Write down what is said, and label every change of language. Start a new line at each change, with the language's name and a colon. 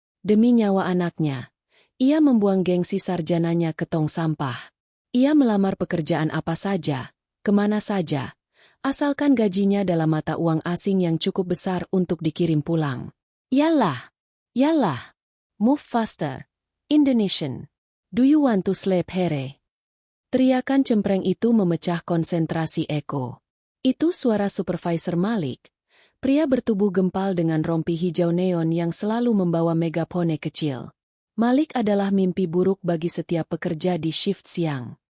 Indonesian: Demi nyawa anaknya, ia membuang gengsi sarjananya ke tong sampah. Ia melamar pekerjaan apa saja, kemana saja, asalkan gajinya dalam mata uang asing yang cukup besar untuk dikirim pulang.
English: Yalah, move faster, Indonesian. Do you want to sleep here?
Indonesian: Teriakan cempreng itu memecah konsentrasi Eko. Itu suara supervisor Malik, pria bertubuh gempal dengan rompi hijau neon yang selalu membawa megapone kecil. Malik adalah mimpi buruk bagi setiap pekerja di shift siang.